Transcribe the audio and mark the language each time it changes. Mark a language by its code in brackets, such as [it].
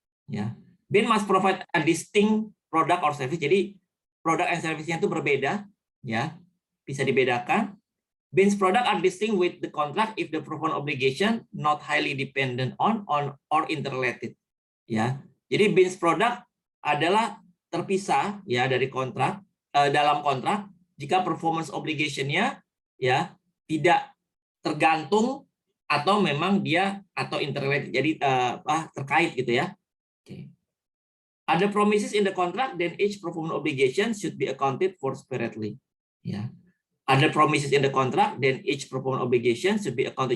[en] Ya, Bin must provide a distinct product or service. [id] Jadi produk and service-nya itu berbeda, ya, bisa dibedakan. [en] Bin's product are distinct with the contract if the performance obligation not highly dependent on or interrelated. [id] Ya, jadi Bin's product adalah terpisah ya dari kontrak dalam kontrak jika performance obligation-nya ya tidak tergantung atau memang dia atau interrelated, jadi terkait gitu ya. [en] Okay. Ada promises in the contract, then each performance obligation should be accounted for separately. Ya. Ada promises in the contract, then each performance obligation should be accounted.